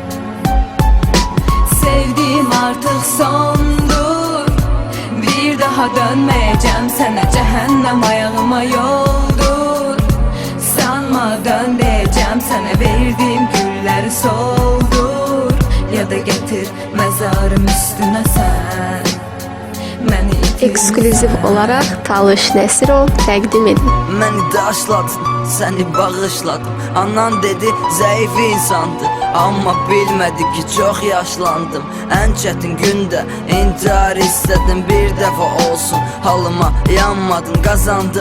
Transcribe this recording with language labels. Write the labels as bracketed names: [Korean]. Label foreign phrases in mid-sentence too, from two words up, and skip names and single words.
[Turkish] Sevdiğim artık sondur, bir daha dönmeyeceğim sana, cehennem ayağıma yoldur. Sanma dönmeyeceğim sana, verdiğim gülleri soldur. Ya da getir mezarım üstüne sen, beni itirmişsen. [Azerbaijani] eksklüziv olaraq Talış Nəsirov təqdim edir. Məni daşladın, səni bağışladım. Anan dedi zəif insandı, amma bilmədi ki çox yaşlandım. Ən çətin gündə intihar istədim, bir dəfə olsun halıma yanmadın, qazandım.